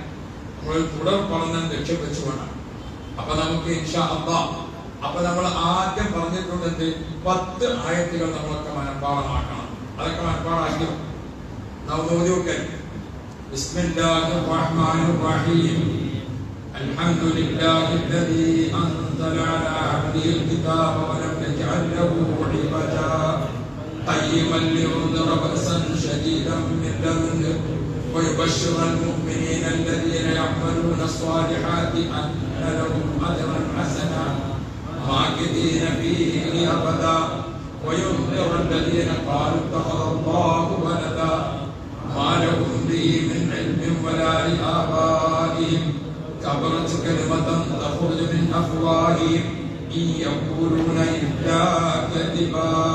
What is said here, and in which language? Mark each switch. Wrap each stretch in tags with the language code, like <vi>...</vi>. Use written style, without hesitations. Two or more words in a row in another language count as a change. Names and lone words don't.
<ml>നമ്മൾ തുടർ പഠനം ലക്ഷ്യം വെച്ചുകൊണ്ടാണ്. അപ്പൊ നമുക്ക്</ml> <ar>إن شاء الله</ar> <ml>അപ്പൊ നമ്മൾ ആദ്യം പറഞ്ഞിട്ടുണ്ടെങ്കിൽ 10 ആയത്തുകൾ നമ്മളൊക്കെ മനഃപ്പാഠമാക്കണം. അതൊക്കെ മനഃപ്പാഠമാക്കി നോക്കെ.</ml> <ar>بسم الله الرحمن الرحيم. അൽഹംദുലില്ലാഹി الذي أنزل على عبده الكتاب ولم يجعل له عوجا قيما لينذر بأسا شديدا من لدنه ويبشر المؤمنين الذين يعملون الصالحات أن لهم أجرا حسنا ماكثين فيه أبدا وينذر الذين قالوا اتخذ الله ولدا ما لهم به من علم ولا لآبائهم كبرت كلمة تخرج من أفواههم إن يقولون إلا كذبا</ar>